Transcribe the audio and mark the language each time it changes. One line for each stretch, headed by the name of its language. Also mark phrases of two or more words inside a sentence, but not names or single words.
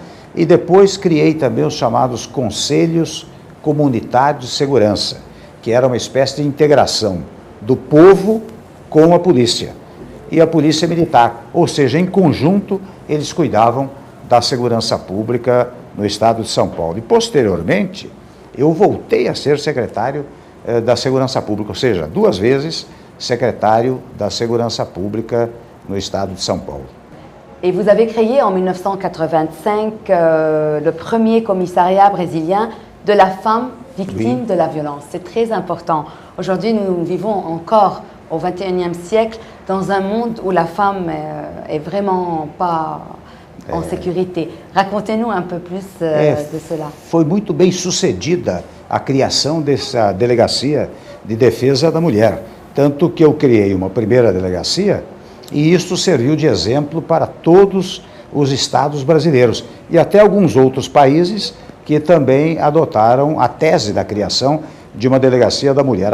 Portuguese: E depois criei também os chamados Conselhos Comunitários de Segurança, que era uma espécie de integração do povo com a polícia e a polícia militar, ou seja, em conjunto eles cuidavam da segurança pública no estado de São Paulo. E posteriormente eu voltei a ser secretário da Segurança Pública, ou seja, 2 vezes
French: secrétaire de la Sécurité Publique
Portuguese: no Estado de São Paulo.
French: Et vous avez créé en 1985 le premier commissariat brésilien de la femme victime de la violence. C'est très important. Aujourd'hui, nous vivons encore au XXIe siècle dans un monde où la femme est vraiment pas en sécurité. Racontez-nous un peu plus de cela.
Portuguese: Foi muito bem sucedida a criação dessa delegacia de defesa da mulher. Tanto que eu criei uma primeira delegacia e isso serviu de exemplo para todos os estados brasileiros e até alguns outros países que também adotaram a tese da criação de uma delegacia da mulher.